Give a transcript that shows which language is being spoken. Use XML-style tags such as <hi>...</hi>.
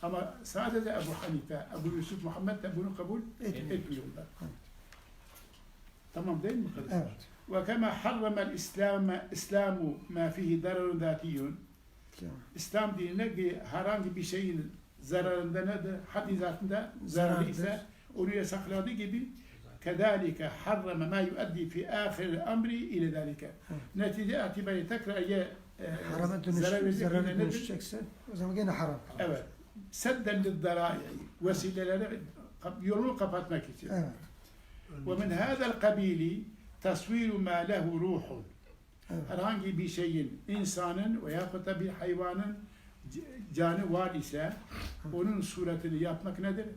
<tr>Ama sadece Ebu Hanife, Ebu Yusuf Muhammed de bunu kabul Etmiyor. etmiyorlar. Tamam değil mi? Evet.</tr> <ar>Ve kema harramel İslamu ma fihi dararun zatiyun.</ar> <tr>İslam dinine ki herhangi bir şeyin zararında nedir? Haddi zatında zararlı ise onu yasakladığı gibi</tr> <ar>كذلك حرم ما يؤدي في آخر الأمر إلى ذلك.</ar> <tr>Netice itibariyle tekrar Harama zarara dönüşecekse o zaman gene haram. Evet.</tr> <ar>Sedden lid-darai.</ar> <tr>Vesileleri yolunu kapatmak için. Evet.</tr> <ar>ومن هذا القبيل تصوير ما له روح.</ar> <tr>Evet. Herhangi bir şeyin, insanın veyahut da bir hayvanın canı var ise onun suretini yapmak nedir?</tr>